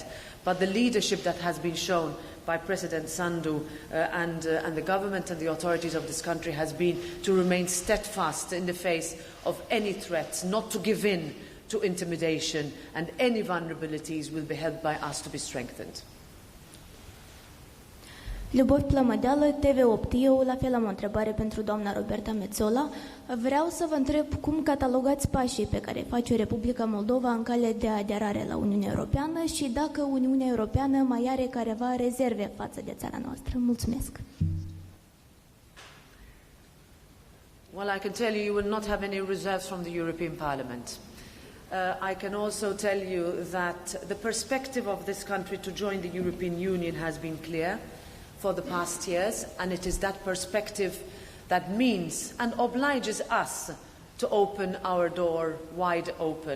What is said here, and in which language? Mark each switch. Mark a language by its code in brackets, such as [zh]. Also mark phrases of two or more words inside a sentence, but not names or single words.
[en] But the leadership that has been shown by President Sandu and the government and the authorities of this country has been to remain steadfast in the face of any threats, not to give in to intimidation, and any vulnerabilities will be helped by us to be strengthened. [ro] Любовь Plămădeală, TV8. Eu la fel am o întrebare pentru doamna Roberta Metsola. Vreau să vă întreb cum catalogați pașii pe care face Republica Moldova în cale de aderare la Uniunea Europeană și dacă Uniunea Europeană mai are careva rezerve față de țara noastră. Mulțumesc. [en] Well, I can tell you, you will not have any reserves from the European Parliament. I can also tell you that the perspective of this country to join the European Union has been clear for the past years, and it is that perspective that means and obliges us to open our door wide open.